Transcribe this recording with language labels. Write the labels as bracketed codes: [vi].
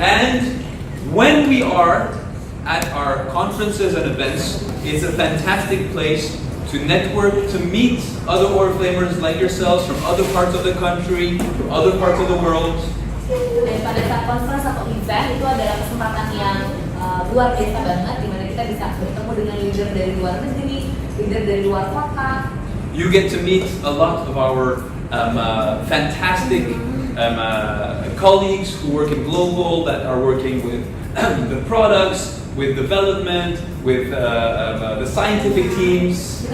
[en] And when we are at our conferences and events, it's a fantastic place to network, to meet other Oriflamers like yourselves from other parts of the country, from other parts of the world. [id] Dan pada saat conference atau event itu adalah kesempatan yang luar biasa banget, di mana kita bisa bertemu dengan leader dari luar negeri, leader dari luar kota. [en] You get to meet a lot of our fantastic colleagues who work in global, that are working with the products, with development, with the scientific teams.